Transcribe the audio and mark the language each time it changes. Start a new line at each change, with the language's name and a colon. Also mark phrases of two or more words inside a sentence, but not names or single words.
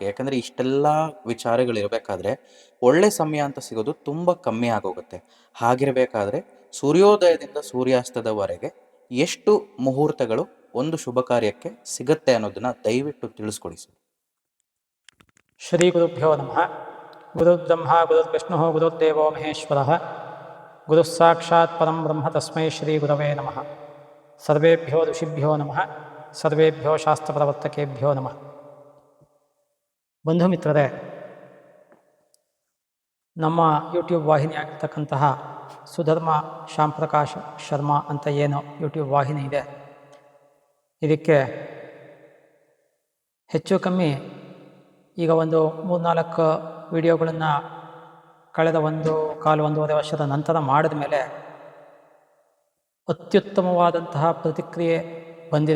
Kannada: ಯಾಕಂದರೆ ಇಷ್ಟೆಲ್ಲ ವಿಚಾರಗಳಿರಬೇಕಾದ್ರೆ ಒಳ್ಳೆ ಸಮಯ ಅಂತ ಸಿಗೋದು ತುಂಬ ಕಮ್ಮಿ ಆಗೋಗುತ್ತೆ. ಹಾಗಿರಬೇಕಾದ್ರೆ ಸೂರ್ಯೋದಯದಿಂದ ಸೂರ್ಯಾಸ್ತದವರೆಗೆ ಎಷ್ಟು ಮುಹೂರ್ತಗಳು ಒಂದು ಶುಭ ಕಾರ್ಯಕ್ಕೆ ಸಿಗತ್ತೆ ಅನ್ನೋದನ್ನ ದಯವಿಟ್ಟು ತಿಳಿಸ್ಕೊಡಿ ಸರ್.
Sanskrit: ಶ್ರೀ ಗುರುಭ್ಯೋ ನಮಃ. ಗುರುರ್ಬ್ರಹ್ಮ ಗುರುರ್ವಿಷ್ಣು ಗುರುರ್ದೇವೋ ಮಹೇಶ್ವರ. ಗುರುಃ ಸಾಕ್ಷಾತ್ ಪರಂ ಬ್ರಹ್ಮ ತಸ್ಮೈ ಶ್ರೀ ಗುರವೇ ನಮಃ. ಸರ್ವೇಭ್ಯೋ ಋಷಿಭ್ಯೋ ನಮಃ. ಸರ್ವೇಭ್ಯೋ ಶಾಸ್ತ್ರಪ್ರವರ್ತಕೇಭ್ಯೋ ನಮಃ.
Kannada: ಬಂಧು ಮಿತ್ರರೇ, ನಮ್ಮ ಯೂಟ್ಯೂಬ್ ವಾಹಿನಿ ಆಗಿರ್ತಕ್ಕಂತಹ ಸುಧರ್ಮ ಶ್ಯಾಮ್ ಪ್ರಕಾಶ್ ಶರ್ಮಾ ಅಂತ ಏನು ಯೂಟ್ಯೂಬ್ ವಾಹಿನಿ ಇದೆ, ಇದಕ್ಕೆ ಹೆಚ್ಚು ಕಮ್ಮಿ ಈಗ ಒಂದು 3-4 ವಿಡಿಯೋಗಳನ್ನು ಕಳೆದ 1-1.5 ವರ್ಷದ ನಂತರ ಮಾಡಿದ ಮೇಲೆ ಅತ್ಯುತ್ತಮವಾದಂತಹ ಪ್ರತಿಕ್ರಿಯೆ ಬಂದಿದೆ.